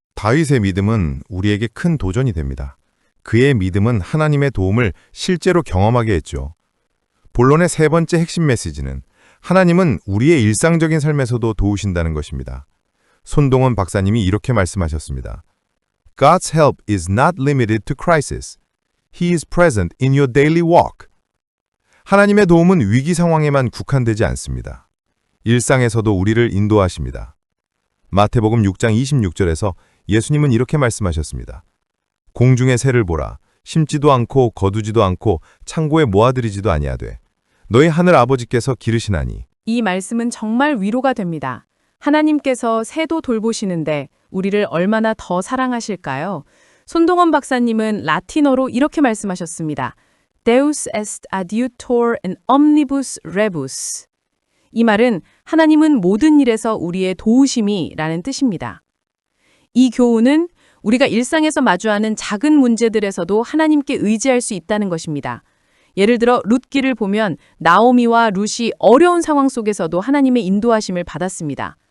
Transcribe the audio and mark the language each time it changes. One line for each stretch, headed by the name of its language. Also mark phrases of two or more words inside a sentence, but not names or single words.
Korean: 다윗의 믿음은 우리에게 큰 도전이 됩니다. 그의 믿음은 하나님의 도움을 실제로 경험하게 했죠. 본론의 세 번째 핵심 메시지는 하나님은 우리의 일상적인 삶에서도 도우신다는 것입니다. 손동원 박사님이 이렇게 말씀하셨습니다.
English: God's help is not limited to crisis. He is present in your daily walk.
Korean: 하나님의 도움은 위기 상황에만 국한되지 않습니다. 일상에서도 우리를 인도하십니다. 마태복음 6장 26절에서 예수님은 이렇게 말씀하셨습니다. 공중의 새를 보라. 심지도 않고 거두지도 않고 창고에 모아들이지도 아니하되 너희 하늘 아버지께서 기르시나니. 이 말씀은 정말 위로가 됩니다. 하나님께서 새도 돌보시는데 우리를 얼마나 더 사랑하실까요? 손동원 박사님은 라틴어로 이렇게 말씀하셨습니다.
Latin: Deus est adiutor in omnibus rebus.
Korean: 이 말은 하나님은 모든 일에서 우리의 도우심이라는 뜻입니다. 이 교훈은 우리가 일상에서 마주하는 작은 문제들에서도 하나님께 의지할 수 있다는 것입니다. 예를 들어 룻기를 보면 나오미와 룻이 어려운 상황 속에서도 하나님의 인도하심을 받았습니다.